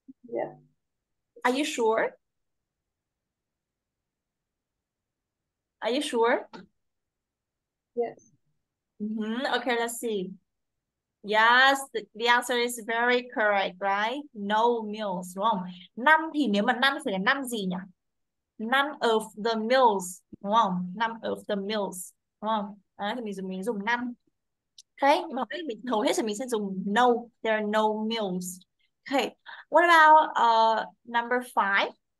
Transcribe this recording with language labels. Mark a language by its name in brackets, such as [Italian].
[English] Yeah. Are you sure? Are you sure? Yes. Okay, let's see. Yes, the answer is very correct, right? No meals, [Vietnamese] đúng không? None thì nếu mà none phải là none gì nhỉ? [English] None of the meals, [Vietnamese] đúng không? [English] None of the meals, [Vietnamese] đúng không? Đấy, thì mình dùng none. Okay, nhưng mà mình hầu hết thì mình sẽ dùng no. [English] There are no meals. Okay, what about number five?